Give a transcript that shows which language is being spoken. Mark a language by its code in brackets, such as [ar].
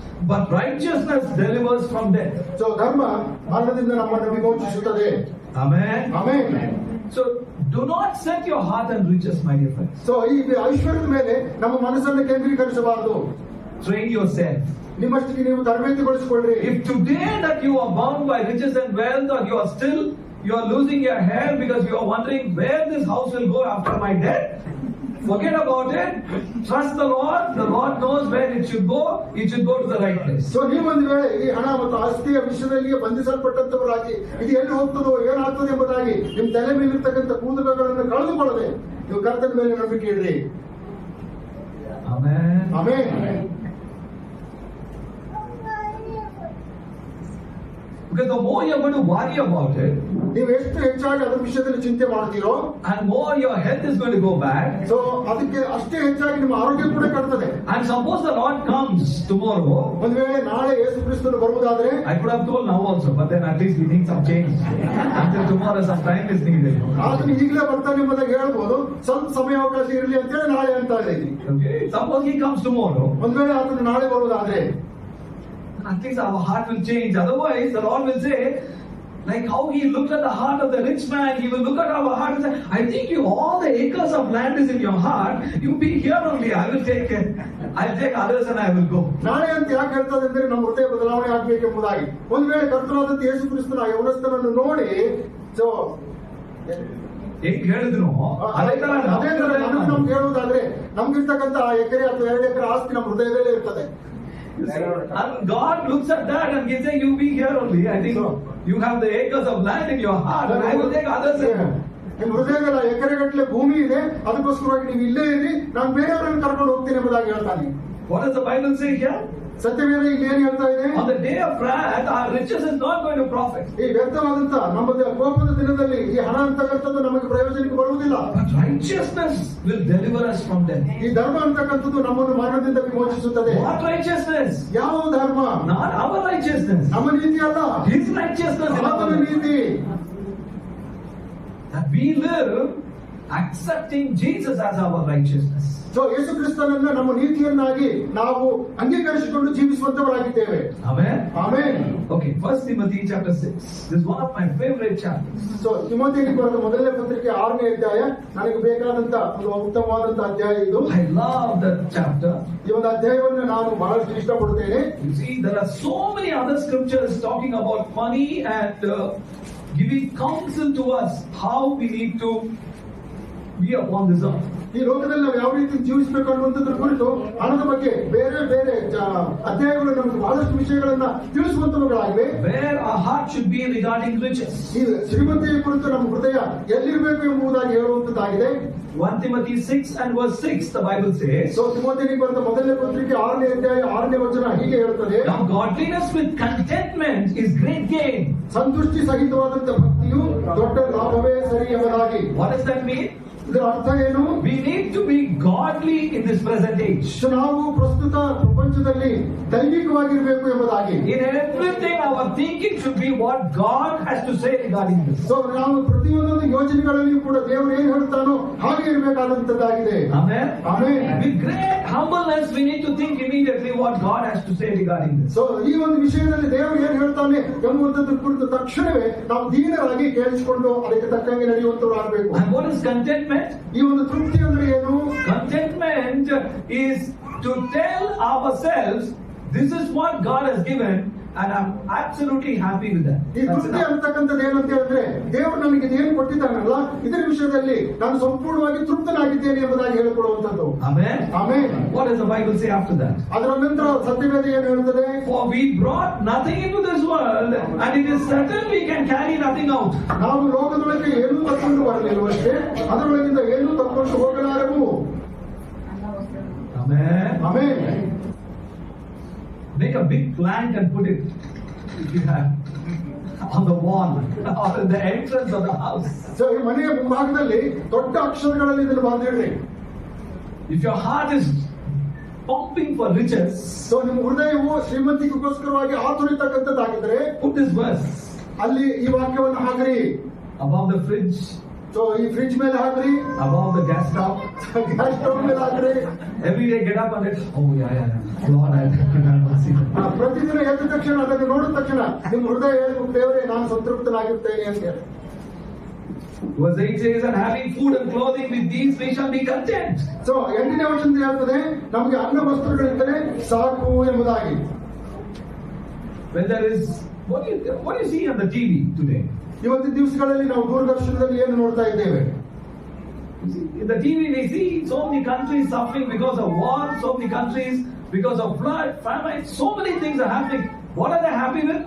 [en] but righteousness delivers from death. [kn] So ಧರ್ಮ ಮರಣದಿಂದ ನಮ್ಮನ್ನು ವಿಮೋಚಿಸುತ್ತದೆ. [en] Amen. [kn] Amen. [en] So do not set your heart on riches, my dear friends. [kn] So ಈ ಐಶ್ವರ್ಯದ ಮೇಲೆ ನಮ್ಮ ಮನಸ್ಸನ್ನು ಕೇಂದ್ರೀಕರಿಸಬಾರದು. [en] Train yourself. [kn] ನಿಮ್ಮಷ್ಟಿಗೆ ನೀವು ತರಬೇತಿಗೊಳಿಸಿಕೊಳ್ಳ್ರಿ. [en] If today that you are bound by riches and wealth, or you are losing your hair because you are wondering where this house will go after my death, forget about it. Trust the Lord. The Lord knows where it should go. It should go to the right place. [kn] So ನೀವೊಂದು ವೇಳೆ ಈ ಹಣ ಮತ್ತು ಆಸ್ತಿಯ ವಿಷಯದಲ್ಲಿ ಬಂಧಿಸಲ್ಪಟ್ಟಂತವರಾಗಿ ಇದು ಎಲ್ಲಿ ಹೋಗ್ತದೋ ಏನಾಗ್ತದೆ ಎಂಬುದಾಗಿ ನಿಮ್ಮ ತಲೆ ಮೇಲಿರ್ತಕ್ಕಂಥ ಕೂದಲುಗಳನ್ನು ಕಳೆದುಕೊಳ್ಳದೆ ನೀವು ಕರ್ತನ ಮೇಲೆ ನಂಬಿಕೆ ಇಡ್ರಿ. [en] Amen. [kn] Amen. [en] Because the more you are going to worry about it, [kn] ನೀವು ಎಷ್ಟು ಹೆಚ್ಚಾಗಿ ಅದರ ವಿಷಯದಲ್ಲಿ ಚಿಂತೆ ಮಾಡ್ತೀರೋ, [en] and more your health is going to go back. [kn] So ಅದಕ್ಕೆ ಅಷ್ಟೇ ಹೆಚ್ಚಾಗಿ ನಿಮ್ಮ ಆರೋಗ್ಯ ಕೂಡ ಕೆಡ್ತದೆ. [en] And suppose the Lord comes tomorrow. [kn] ಒಂದು ವೇಳೆ ನಾಳೆ ಯೇಸು ಕ್ರಿಸ್ತನು ಬರುವುದಾದ್ರೆ, [en] I could have told now also, but then at least we need some change. Until tomorrow some time is needed. [kn] ಆತನು ಈಗಲೇ ಬರ್ತಾನೆ ಎಂಬುದಾಗಿ ಹೇಳ್ಬೋದು, ಸ್ವಲ್ಪ ಸಮಯಾವಕಾಶ ಇರಲಿ ಅಂತೇಳಿ ನಾಳೆ ಅಂತ ಇದ್ದೀನಿ. [en] Okay. Suppose he comes tomorrow. [kn] ಒಂದು ವೇಳೆ ಆತನು ನಾಳೆ ಬರುವುದಾದ್ರೆ, [en] at least our heart will change. Otherwise, the Lord will say, like how he looked at the heart of the rich man, he will look at our heart and say, I think all the acres of land is in your heart. You be here only. I'll take others and I will go. [kn] ನಾಳೆ ಅಂತ ಯಾಕೆ ಹೇಳ್ತದೆ ಅಂದ್ರೆ ನಮ್ಮ ಹೃದಯ ಬದಲಾವಣೆ ಆಗ್ಬೇಕೆಂಬುದಾಗಿ. ಒಂದು ವೇಳೆ ಕರ್ತನಾದಂತ ಯೇಸು ಕ್ರಿಸ್ತನ ಯೌವನಸ್ಥನನ್ನು ನೋಡಿ, ಸೊ ಹೇಳಿದ್ರು ಅದೇ ತರ ನಮ್ಗೆ ಹೇಳುವುದಾದ್ರೆ ನಮ್ಗಿರ್ತಕ್ಕಂಥ ಎಕರೆ ಅಥವಾ 2 ಎಕರೆ ಆಸ್ತಿ ನಮ್ಮ ಹೃದಯದಲ್ಲೇ ಇರ್ತದೆ. [en] And God looks at that and he says, you be here only. I think you have the acres of land in your heart and I will take others. [kn] ನಿಮ್ಮ ಹೃದಯದ ಎಕರೆಗಟ್ಟಲೆ ಭೂಮಿ ಇದೆ, ಅದಕ್ಕೋಸ್ಕರವಾಗಿ ನೀವು ಇಲ್ಲೇ ಇರಿ, ನಾನು ಬೇರೆಯವರನ್ನು ಕರ್ಕೊಂಡು ಹೋಗ್ತೀನಿ ಎಂಬುದಾಗಿ ಹೇಳ್ತಾನೆ. [en] What does the Bible say here? [kn] ಸತ್ಯವೇದ ಇಲ್ಲಿ ಏನ್ ಹೇಳ್ತಾ ಇದೆ? [en] On the day of wrath, our riches is not going to profit. [kn] ಈ ವ್ಯರ್ಥವಾದಂತ ನಮ್ಮ ಕೋಪದ ದಿನದಲ್ಲಿ ಈ ಹಣ ಅಂತಕ್ಕಂಥದ್ದು ನಮಗೆ ಪ್ರಯೋಜನಕ್ಕೆ ಬರುವುದಿಲ್ಲ. [en] But righteousness will deliver us from death. [kn] ಈ ಧರ್ಮ ಅಂತಕ್ಕಂಥದ್ದು ನಮ್ಮನ್ನು ಮರಣದಿಂದ ವಿಮೋಚಿಸುತ್ತದೆ. [en] What righteousness? [kn] ಯಾವ ಧರ್ಮ? [en] Not our righteousness. [kn] ನಮ್ಮ ನೀತಿ ಅಲ್ಲ, [en] His righteousness. [kn] ಆತನ ನೀತಿ. [en] That we live accepting Jesus as our righteousness. [kn] So ಯೇಸು ಕ್ರಿಸ್ತನನ್ನ ನಮ್ಮ ನೀತಿಯನ್ನಾಗಿ ನಾವು ಅಂಗೀಕರಿಸಿಕೊಂಡು ಜೀವಿಸುವಂತವರಾಗಿದ್ದೇವೆ. [en] Amen. [kn] Amen. [en] Okay, 1 Timothy chapter 6. This is one of my favorite chapters. [kn] So ತಿಮೋಥಿಯನಿಗೆ ಬರೆದ ಮೊದಲನೇ ಪತ್ರಿಕೆ 6ನೇ ಅಧ್ಯಾಯ ನನಗೆ ಬೇಕಾದಂತ ಒಂದು ಉತ್ತಮವಾದಂತ ಅಧ್ಯಾಯ ಇದು. [en] I love that chapter. [kn] ಈ ಒಂದು ಅಧ್ಯಾಯವನ್ನು ನಾನು ಬಹಳಷ್ಟು ಇಷ್ಟಪಡುತ್ತೇನೆ. [en] You see, there are so many other scriptures talking about money and giving counsel to us how we need to be upon this earth. [kn] ಈ ಲೋಕದಲ್ಲಿ ನಾವು ಯಾವ ರೀತಿ ಜೀವಿಸಬೇಕು ಅನ್ನುವಂಥದ್ರ ಕುರಿತು ಹಣದ ಬಗ್ಗೆ ಬೇರೆ ಬೇರೆ ಅಧ್ಯಾಯಗಳು ನಮಗೆ ಬಹಳಷ್ಟು ವಿಷಯಗಳನ್ನ ತಿಳಿಸುವಂತವುಗಳಾಗಿವೆ. [en] Where our heart should be regarding riches. [kn] ಈ ಶ್ರೀಮಂತಿಯ ಕುರಿತು ನಮ್ಮ ಹೃದಯ ಎಲ್ಲಿರಬೇಕು ಎಂಬುದಾಗಿ ಹೇಳುವಂತದ್ದಾಗಿದೆ. [en] 1 Timothy 6 and verse 6, the Bible says. [kn] So ತಿಮೋಥಿಯನಿಗೆ ಬರೆದ ಮೊದಲನೇ ಪತ್ರಿಕೆ 6ನೇ ಅಧ್ಯಾಯ 6ನೇ ವಚನ ಹೀಗೆ ಹೇಳುತ್ತದೆ. [en] Now godliness with contentment is great gain. [kn] ಸಂತುಷ್ಟಿ ಸಹಿತವಾದಂತ ಭಕ್ತಿಯು ದೊಡ್ಡ ಲಾಭವೇ ಸರಿ ಎಂಬುದಾಗಿ. [en] What does that mean? [kn] ಇದರ ಅರ್ಥ ಏನು? [en] We need to be godly in this present age. [kn] ನಾವು ಪ್ರಸ್ತುತ ಪ್ರಪಂಚದಲ್ಲಿ ದೈವಿಕವಾಗಿರಬೇಕು ಎಂಬುದಾಗಿ. [en] In everything our thinking should be what God has to say regarding this. [kn] So ನಾವು ಪ್ರತಿಯೊಂದು ಯೋಜನೆಗಳಲ್ಲಿಯೂ ಕೂಡ ದೇವರು ಏನ್ ಹೇಳ್ತಾನೋ ಹಾಗೆ ಇರಬೇಕಾದಂತದ್ದಾಗಿದೆ. [en] Amen. [kn] Amen. [en] With great humbleness we need to think immediately what God has to say regarding this. [kn] So ಈ ಒಂದು ವಿಷಯದಲ್ಲಿ ದೇವರು ಏನ್ ಹೇಳ್ತಾನೆ ಎಂಬುದರ ಕುರಿತು ತಕ್ಷಣವೇ ನಾವು ದೀನರಾಗಿ ಕೇಳಿಸಿಕೊಂಡು ಅದಕ್ಕೆ ತಕ್ಕಂಗೆ ನಡೆಯುವಂತವರಾಗಬೇಕು. [en] And what is contentment? [kn] ಈ ಒಂದು ತೃಪ್ತಿ ಅಂದ್ರೆ ಏನು? [en] Contentment is to tell ourselves, this is what God has given, and I'm absolutely happy with that. [kn] ಈ ತೃಪ್ತಿ ಅಂತಕ್ಕಂಥದ್ದು ಏನಂತ ಹೇಳಿದ್ರೆ, ದೇವರು ನನಗೆ ಇದೇನು ಕೊಟ್ಟಿದ್ದಾನಲ್ಲ, ಇದರ ವಿಷಯದಲ್ಲಿ ನಾನು ಸಂಪೂರ್ಣವಾಗಿ ತೃಪ್ತನಾಗಿದ್ದೇನೆ ಎಂಬುದಾಗಿ ಹೇಳಿಕೊಡುವಂಥದ್ದು. [en] Amen. [kn] Amen. [en] What does the Bible say after that? [kn] ಅದರ ನಂತರ ಸತ್ಯವೇದ ಏನು ಹೇಳುತ್ತದೆ? [en] For we brought nothing into this world, and it is certain we can carry nothing out. [kn] ನಾವು ಲೋಕದೊಳಗೆ ಏನೂ ತಕ್ಕೊಂಡು ಬರಲಿಲ್ಲವಷ್ಟೇ, ಅದರೊಳಗಿಂದ ಏನೂ ತಕ್ಕೊಂಡು ಹೋಗಲಾರೆವು. [en] Amen. [kn] Amen. [en] Make a big plank and put it, if you have, on the wall or in the entrance of the house. [kn] So ಈ ಮನೆಯ ಮುಂಭಾಗದಲ್ಲಿ ದೊಡ್ಡ ಅಕ್ಷರಗಳಲ್ಲಿ ಇದನ್ನು ಬರೆದಿಡ್ರಿ. [en] If your heart is pumping for riches, [kn] so ನಿಮ್ಮ ಹೃದಯವು ಶ್ರೀಮಂತಿಗೋಸ್ಕರವಾಗಿ ಆತುರಿತಕ್ಕಂಥದ್ದಾಗಿದ್ರೆ [en] put this verse [kn] ಅಲ್ಲಿ ಈ ವಾಕ್ಯವನ್ನು ಹಾಕ್ರಿ. [en] above the fridge, [kn] ಸೊ ಈ ಫ್ರಿಡ್ಜ್ ಮೇಲೆ ಹಾಕ್ರಿ, [en] above the gas stove. [kn] Gas stove ಮೇಲೆ ಹಾಕ್ರಿ. [en] Every day get up and it, oh yeah. Lord, I see that. [kn] ಪ್ರತಿದಿನ ಎದ್ದ ತಕ್ಷಣ ಅದನ್ನು ನೋಡಿದ ತಕ್ಷಣ ನಿಮ್ಮ ಹೃದಯ ಹೇಳ್ಬೇಕು, ದೇವರೇ ನಾನು ಸಂತೃಪ್ತನಾಗಿರ್ತೇನೆ ಅಂತ ಹೇಳಿ. [en] Verse 8 says, and having food and clothing, with these we shall be content. [kn] So 8ನೇ ವಚನ ಹೇಳ್ತದೆ, ನಮಗೆ ಅನ್ನ ವಸ್ತ್ರಗಳಿದ್ದರೆ ಸಾಕು ಎಂಬುದಾಗಿ. [en] When there is, what do you see on the TV today? [kn] ಇವತ್ತಿನ ದಿವಸಗಳಲ್ಲಿ ನಾವು ದೂರದರ್ಶನದಲ್ಲಿ ಏನು ನೋಡ್ತಾ ಇದ್ದೇವೆ? [en] In the TV we see so many countries suffering because of war, so many countries because of flood, famine, so many things are happening. What are they happy with?